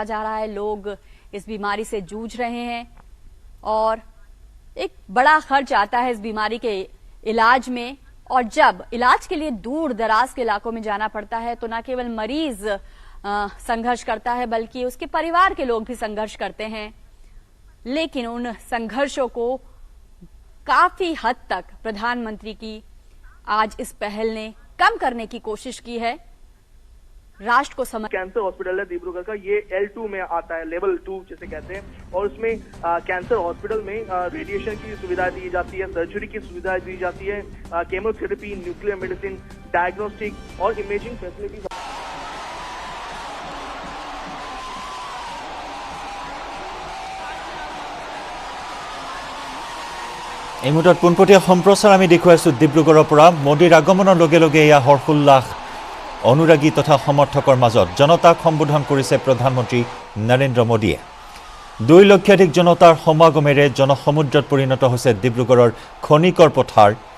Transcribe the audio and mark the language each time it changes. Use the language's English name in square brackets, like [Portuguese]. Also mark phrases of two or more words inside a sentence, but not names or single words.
[Hindi] जा रहा है लोग इस बीमारी से जूझ रहे हैं और एक बड़ा खर्च आता है इस बीमारी के इलाज में और जब इलाज के लिए दूर दराज के इलाकों में जाना पड़ता है तो न केवल मरीज संघर्ष करता है बल्कि उसके परिवार के लोग भी संघर्ष करते हैं लेकिन उन संघर्षों को काफी हद तक प्रधानमंत्री की आज इस पहल ने कम करने की कोशिश की है राष्ट्र को समझ [English] cancer hospital [Hindi] है डिब्रूगढ़ का ये L2 में आता है लेवल 2 जिसे कहते हैं और उसमें [English] cancer hospital [Hindi] में रेडिएशन की सुविधा दी जाती है सर्जरी की सुविधा दी जाती है [English] chemotherapy nuclear medicine diagnostic [Hindi] और [English] imaging facilities [Assamese] এই মুহূৰ্তত পোনপটীয়া সম্প্ৰচাৰ আমি দেখুৱাইছো ডিব্ৰুগড়ৰ পৰা মোদীৰ আগমনৰ লগে লগে এয়া হৰ্ষোল্লাস অনুৰাগী তথা সমৰ্থকৰ মাজত জনতাক সম্বোধন কৰিছে প্ৰধানমন্ত্ৰী নৰেন্দ্ৰ মোদীয়ে 2 লক্ষাধিক জনতাৰ সমাগমেৰে জনসমুদ্ৰত পৰিণত হৈছে ডিব্ৰুগড়ৰ খনিকৰ পথাৰ